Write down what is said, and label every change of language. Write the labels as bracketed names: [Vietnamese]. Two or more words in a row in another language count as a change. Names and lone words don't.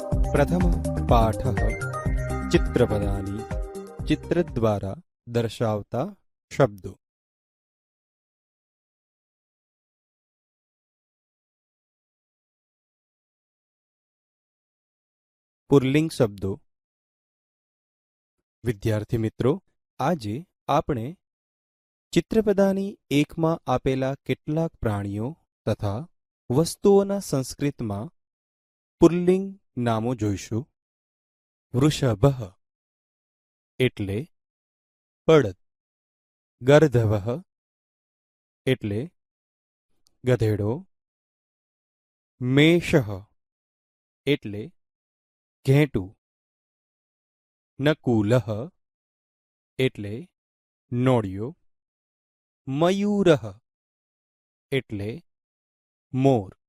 [Sanskrit] प्रथमः पाठः चित्रपदानि [Gujarati] ચિત્રદ્વારા દર્શાવતા શબ્દો। પુલ્લિંગ શબ્દો। વિદ્યાર્થી મિત્રો, આજે આપણે ચિત્રપદાની એકમાં આપેલા કેટલાક પ્રાણીઓ તથા વસ્તુઓના સંસ્કૃતમાં પુલ્લિંગ નામો જોઈશું. વૃષભઃ એટલે બળદ, ગર્ધવઃ એટલે ગધેડો, મેષઃ એટલે ઘેટું, નકુલઃ એટલે નોળિયો, મયુરઃ એટલે મોર,